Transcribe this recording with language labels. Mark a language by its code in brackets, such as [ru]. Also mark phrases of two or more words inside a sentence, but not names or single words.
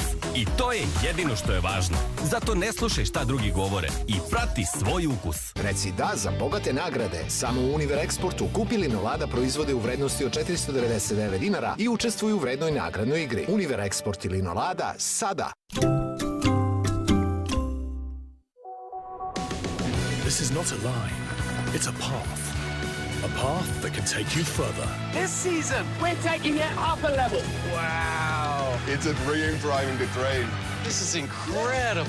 [sr] I to je jedino što je važno. Zato ne slušaj šta drugi govore i prati svoj ukus. Reci da za bogate nagrade. Samo u Univer Eksportu kupi Linovada proizvode u vrednosti od 499 dinara i učestvuju u vrednoj nagradnoj igri. Univer Eksport i Linovada sada. [en] This is not a line, it's a path. A path that can take you further. This season, we're taking it up a level. Wow. It's a dream driving the train. This is incredible.